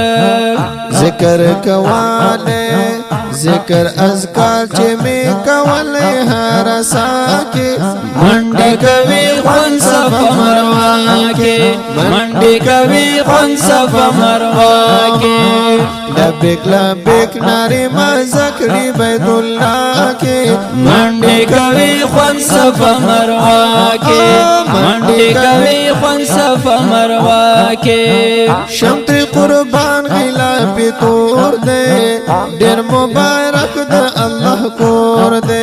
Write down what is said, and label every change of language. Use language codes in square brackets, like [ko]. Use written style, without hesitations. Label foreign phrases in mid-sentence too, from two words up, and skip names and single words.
[ps] ذکر کواله ذکر اذکار چې می کوله هر ساکه منډې کوي خون صفا مروه کې منډې کوي خون صفا مروه کې [ar] لبیک لبیک ناری مزکڑی بیت اللہ کے [ps] منډې کوي خون صفا مروه کې منډې کوي خون صفا مروه کې شمت قربان غلاف تور دے ډیر مبارک د الله کور دے